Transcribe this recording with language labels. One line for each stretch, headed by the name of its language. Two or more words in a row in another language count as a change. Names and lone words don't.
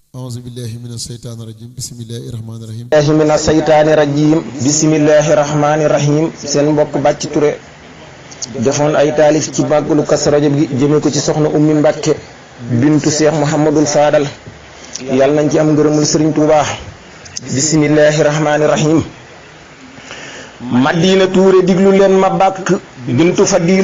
Arabic: أعوذ بالله من الشيطان الرجيم بسم الله الرحمن الرحيم من الشيطان الرجيم بسم الله الرحمن الرحيم
Wolof: seen mbokk Bàcc Touré defoon ay taalif ci màggalu Kazu Rajab gi jëme ko ci soxna Ummi Mbàkke bintu Cheikh Mouhamadul Fadal yàlla nañ ci am ngërëmul Sëriñ Tuubaa
Arabic: بسم الله الرحمن الرحيم
Wolof: Madina Touré diglu leen ma bàkk bintu Fadilu